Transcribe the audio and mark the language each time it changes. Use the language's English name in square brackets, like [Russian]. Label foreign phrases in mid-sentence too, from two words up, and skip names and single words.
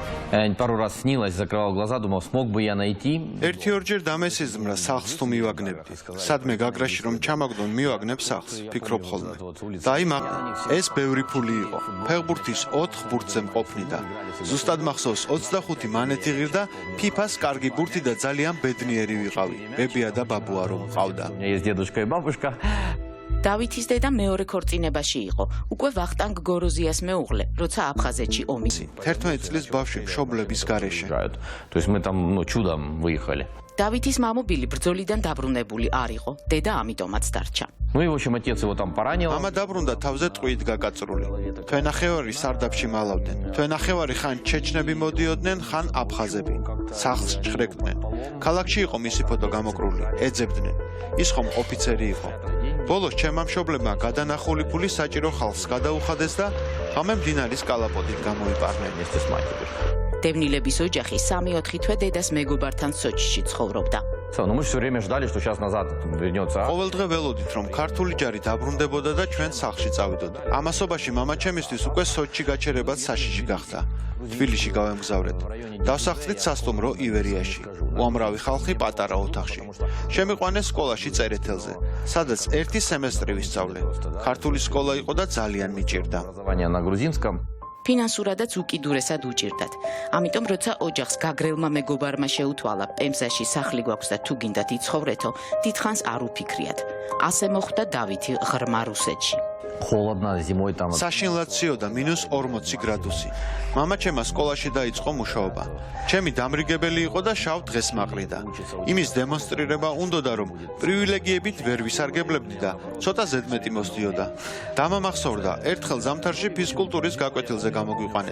[Russian] Пару раз снилось, закрывал глаза, думал, смог бы я найти. [Georgian] Ერთ-ორჯერ დამესიზმრა სახლს თუ მივაგნებდი. სადმე გაგრაში რომ ჩამაგდონ მივაგნებ სახლს, ფიქრობ ხოლმე. დაიმა, ეს ბევრი ფული იყო. ფეხბურთის 4 ბურთზე მყოფნი და ზუსტად მახსოვს 25 მანეთი ღირდა, ფიფას კარგი ბურთი და ძალიან ბედნიერი ვიყავი. ბებია და ბაბუა რომ ყავდა. [Russian] Есть дедушка и бабушка. [Georgian] დავითის დედა მეორე ქორწინებაში იყო. უკვე ვახტანგ გოროზიას მეუღლე, როცა აფხაზეთში ომი. 11 წლის ბავშვი მშობლების გარეშე. [Russian] То есть мы там, чудом выехали. [Georgian] დავითის მამობილი ბრძოლიდან დაბრუნებული არ იყო. დედა ამიტომაც დარჩა. [Russian] Ну и, в общем, отец его там поранил. [Georgian] მამა დაბრუნდა თავზე ტყვიით გაკაწრული. თვენახევარი სარდაფში მალავდნენ. თვენახევარი ხან ჩეჩნები მოდიოდნენ, ხან აფხაზები. სახლს ჩხრეკდნენ. ქალაქში იყო მისი ფოტო გამოკრული. ეძებდნენ. ის ხომ ოფიცერი იყო. ბოლოს ჩემმა მშობლებმა გადანახული ფული საჭირო ხალხს გადაუხადეს და ღამე მდინარის კალაპოტით გამოიპარნენ. დევნილების ოჯახი 3-4 თვე დედას მეგობართან სოჭში ცხოვრობდა. [Russian] Ну мы все время ждали, что сейчас назад вернется. [Georgian] ყოველდღე ველოდით, რომ ქართული ჯარი დაბრუნდებოდა და ჩვენ სახლში წავიდოდა. ამასობაში მამა ჩემისთვის უკვე სოჭში გაჩერებად საშიში გახდა. თბილისში გავემგზავრეთ. დავსახლით სასტუმრო ივერიაში. უამრავი ხალხი პატარა ოთახში. შემიყვანეს სკოლაში წერეთელზე, სადაც 1 სემესტრი ვისწავლე. ქართული სკოლა იყო და ძალიან მიჭირდა. [Russian] На грузинском. [Georgian] ფინანსურადაც უკიდურესად უჭირდათ. ამიტომ როცა ოჯახს გაგრელმა მეგობარმა შეუთვალა, პემზაში სახლი გვაქვს და თუ გინდათ იცხოვრეთო, დიდხანს არ უფიქრიათ. ასე მოხდა დავითი ღრმა რუსეთში. [Russian] Холодно, зимой там. [Georgian] საშინლად ციოდა -40 გრადუსი. მამა ჩემა სკოლაში დაიწყო მუშაობა. ჩემი დამრიგებელი იყო და შავ დღეს მაყრიდა. იმის დემონსტრირება უნდოდა, რომ პრივილეგიებით ვერ ვისარგებლებდი და ცოტა ზედმეტი მოსდიოდა. დამამახსოვრდა, ერთხელ ზამთარში ფიზკულტურის გაკვეთილზე გამოგვიყვანეს.